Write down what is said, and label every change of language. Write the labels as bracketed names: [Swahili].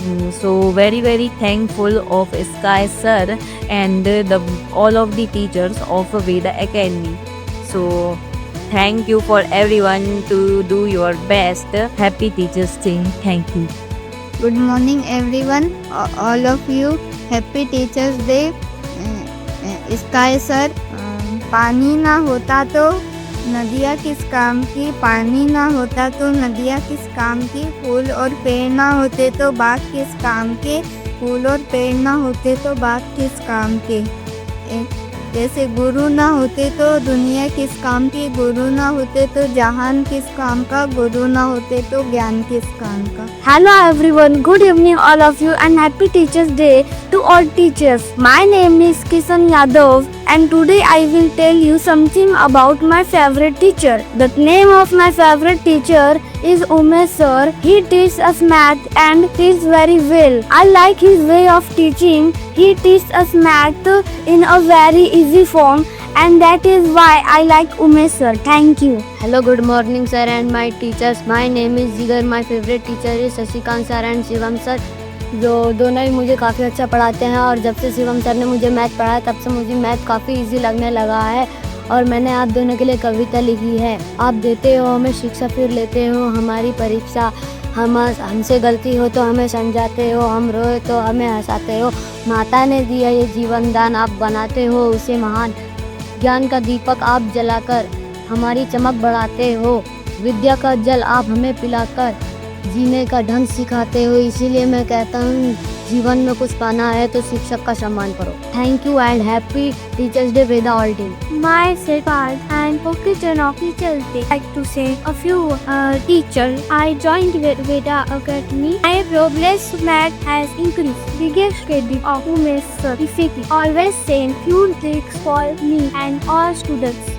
[English] So very thankful of Sky sir and all of the teachers of Veda Academy. So thank you for everyone to do your best. Happy Teachers Day. Thank you. Good morning everyone, all of you. Happy Teachers Day. [Hindi] Sky sir, पानी ना होता तो नदियाँ किस काम की, पानी ना होता तो नदियाँ किस काम की, फूल और पेड़ ना होते तो बाग किस काम के, फूल और पेड़ ना होते तो बाग किस काम के। जैसे गुरु ना होते तो दुनिया किस काम की, गुरु ना होते तो जहान किस काम का, गुरु ना होते तो ज्ञान किस काम का। [English] Hello everyone, good evening all of you and happy Teachers Day to all teachers. My name is Kisan Yadav and today I will tell you something about my favorite teacher. The name of my favorite teacher is Umesh sir. He teaches us math and teaches very well. I like his way of teaching. He teaches us math in a very easy form and that is why I like Umesh sir. Thank you. Hello, good morning sir and my teachers. My name is Jigar. My favorite teacher is Shashikant sir and Shivam sir. [Hindi] जो दोनों ही मुझे काफ़ी अच्छा पढ़ाते हैं और जब से शिवम सर ने मुझे मैथ पढ़ाया तब से मुझे मैथ काफ़ी इजी लगने लगा है। और मैंने आप दोनों के लिए कविता लिखी है। आप देते हो हमें शिक्षा, फिर लेते हो हमारी परीक्षा। हमसे गलती हो तो हमें समझाते हो, हम रोए तो हमें हंसाते हो। माता ने दिया ये जीवन दान, आप बनाते हो उसे महान। ज्ञान का दीपक आप जलाकर हमारी चमक बढ़ाते हो। विद्या का जल आप हमें पिलाकर जीने का ढंग सिखाते हो। इसीलिए मैं कहता हूँ जीवन में कुछ पाना है तो शिक्षक का सम्मान करो। [English] Thank you and happy teachers day Veda all team. Myself and occasion of Teachers Day. I like to say a few teachers. I joined with Veda Academy. My progress math has increased. Biggest credit of Umesh sir. Effective. Always saying few tricks for me and all students.